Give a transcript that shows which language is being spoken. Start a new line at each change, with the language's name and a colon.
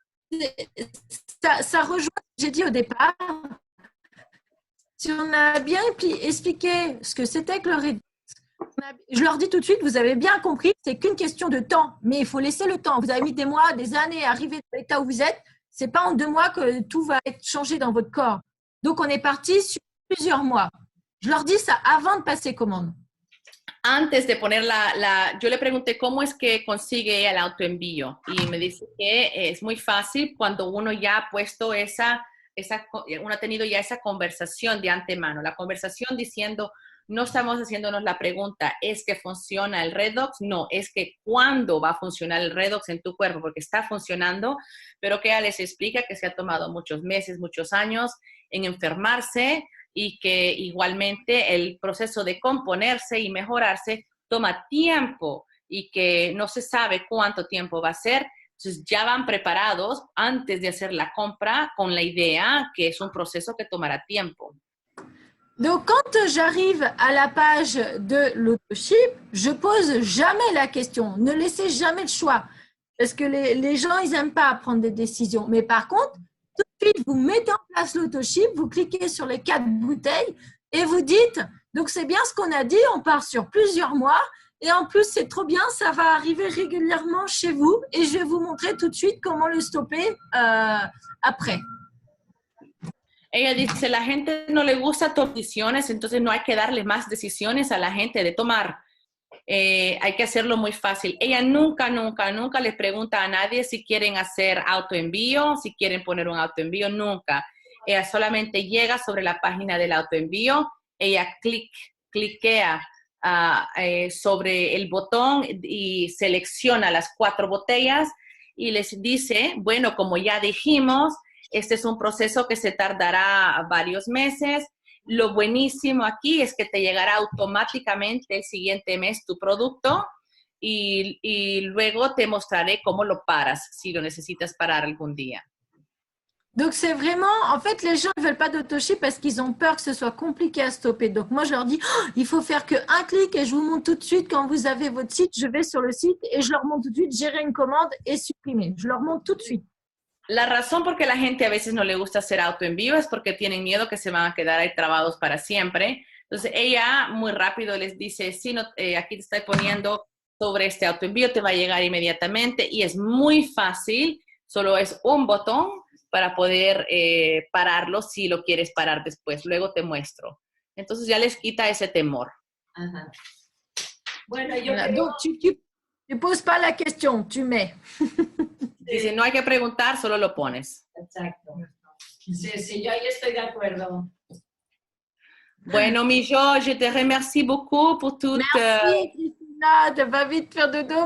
French: Ça rejoint ce que j'ai dit au départ. Si on a bien expliqué ce que c'était que le Redux, je leur dis tout de suite, vous avez bien compris, c'est qu'une question de temps, mais il faut laisser le temps. Vous avez mis des mois, des années à arriver à l'état où vous êtes. C'est pas en 2 mois que tout va être changé dans votre corps. Donc, on est parti sur plusieurs mois. Je leur dis ça avant de passer commande.
Spanish: Antes de poner yo le pregunté cómo es que consigue el autoenvío y me dice que es muy fácil cuando uno ya ha puesto uno ha tenido ya esa conversación de antemano, la conversación diciendo, no estamos haciéndonos la pregunta, ¿es que funciona el Redox? No, es que ¿cuándo va a funcionar el Redox en tu cuerpo? Porque está funcionando, pero que ella les explica que se ha tomado muchos meses, muchos años en enfermarse, y que igualmente el proceso de componerse y mejorarse toma tiempo y que no se sabe cuánto tiempo va a ser. Entonces ya van preparados antes de hacer la compra con la idea que es un proceso que tomará tiempo.
French: Donc, quand j'arrive à la page de l'autoship, je pose jamais la question. Ne laissez jamais le choix. Parce que les gens, ils n'aiment pas prendre des décisions. Mais par contre, tout de suite, vous mettez en place l'autoship, vous cliquez sur les 4 bouteilles et vous dites, donc c'est bien ce qu'on a dit, on part sur plusieurs mois et en plus c'est trop bien, ça va arriver régulièrement chez vous et je vais vous montrer tout de suite comment le stopper après.
Spanish: Ella dice, la gente no le gusta tomar decisiones, entonces no hay que darle más decisiones a la gente de tomar. Hay que hacerlo muy fácil. Ella nunca le pregunta a nadie si quieren hacer autoenvío, si quieren poner un autoenvío, nunca. Ella solamente llega sobre la página del autoenvío, ella cliquea sobre el botón y selecciona las 4 botellas y les dice, bueno, como ya dijimos, este es un proceso que se tardará varios meses. Lo buenísimo aquí es que te llegará automáticamente el siguiente mes tu producto y luego te mostraré cómo lo paras si lo necesitas parar algún día.
French: Donc, c'est vraiment, en fait, les gens ne veulent pas d'autoship parce qu'ils ont peur que ce soit compliqué à stopper. Donc, moi, je leur dis, il faut faire qu'un clic et je vous montre tout de suite quand vous avez votre site, je vais sur le site et je leur montre tout de suite, gérer une commande et supprimer. Je leur montre tout de suite.
Spanish: La razón por qué la gente a veces no le gusta hacer autoenvío es porque tienen miedo que se van a quedar ahí trabados para siempre. Entonces, ella muy rápido les dice, sí, no, aquí te estoy poniendo sobre este autoenvío, te va a llegar inmediatamente y es muy fácil, solo es un botón para poder pararlo si lo quieres parar después. Luego te muestro. Entonces, ya les quita ese temor. Ajá. Bueno, yo
French: Voilà. Donc, tu poses pas la question, tu mets.
Spanish: Dice, no hay que preguntar, solo lo pones. Exacto. Sí, yo ahí estoy de acuerdo.
French: Bueno, Mijo, je te remercie beaucoup pour toute... Merci, Cristina, tu vas vite faire dodo.